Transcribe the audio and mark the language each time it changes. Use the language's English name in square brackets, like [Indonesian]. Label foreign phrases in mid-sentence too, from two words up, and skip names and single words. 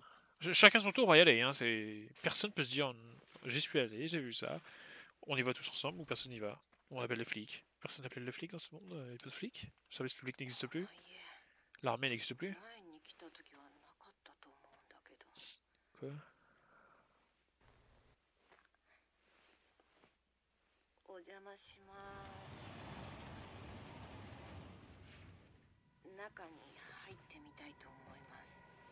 [French] Chacun son tour va y aller, hein, personne peut se dire j'y suis allé, j'ai vu ça. On y va tous ensemble ou personne n'y va. On appelle les flics. Personne n'appelle les flics dans ce monde, il n'y a pas de flics. Le service public n'existe plus. L'armée n'existe plus. Quoi? [Japanese] お邪魔します。中に入ってみたいと思います。